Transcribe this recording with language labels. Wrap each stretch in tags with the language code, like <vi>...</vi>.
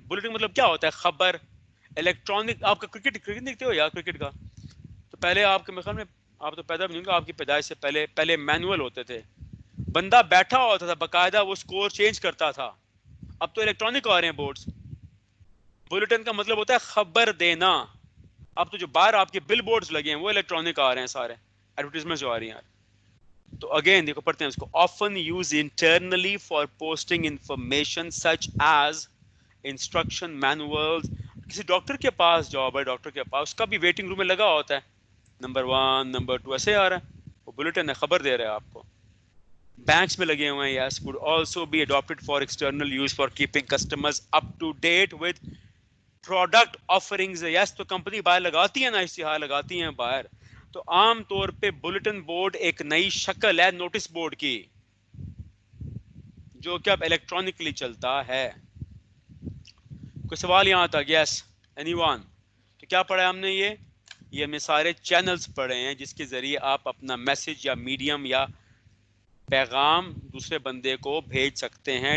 <ur>Bulletin مطلب کیا ہوتا ہے؟ خبر. الیکٹرانک. آپ کا کرکٹ دیکھتے ہو یا کرکٹ کا؟ تو پہلے آپ کے خیال میں آپ تو پیدا بھی نہیں ہوں گے, آپ کی پیدائش سے پہلے مینول ہوتے تھے, بندہ بیٹھا ہوتا تھا باقاعدہ, وہ سکور چینج کرتا تھا. اب تو الیکٹرانک آ رہے ہیں بورڈز. بلیٹن کا مطلب ہوتا ہے خبر دینا. اب تو جو باہر آپ کے بل بورڈز لگے ہیں وہ الیکٹرانک آ رہے ہیں سارے, ایڈورٹیزمنٹ جو آ رہی ہیں. تو اگین دیکھو پڑھتے ہیں اس کو.</ur> <en>often used internally for posting information such as instruction manuals.</en> <ur>کسی ڈاکٹر کے پاس جاؤ بھائی, ڈاکٹر کے پاس, اس کا بھی ویٹنگ روم میں لگا ہوتا ہے, نمبر 1 نمبر 2 ایسے آ رہا ہے, وہ بلیٹن ہے, خبر دے رہا ہے آپ کو. بینکس میں لگے ہوئے ہیں.</ur> <en>Yes, would also be adopted for external use for keeping customers up to date with product offerings.</en> <ur>یس, تو کمپنی باہر لگاتی ہے نا, اشتہار لگاتی ہیں باہر. تو عام طور پہ بلیٹن بورڈ ایک نئی شکل ہے نوٹس بورڈ کی, جو کہ اب الیکٹرانکلی چلتا ہے. کوئی سوال یہاں تک؟</ur> <en>Yes, anyone?</en> <ur>تو کیا پڑھا ہے ہم نے؟ یہ ہم نے سارے چینلز پڑھے ہیں جس کے ذریعے آپ اپنا میسج یا میڈیم یا پیغام دوسرے بندے کو بھیج سکتے ہیں.</ur>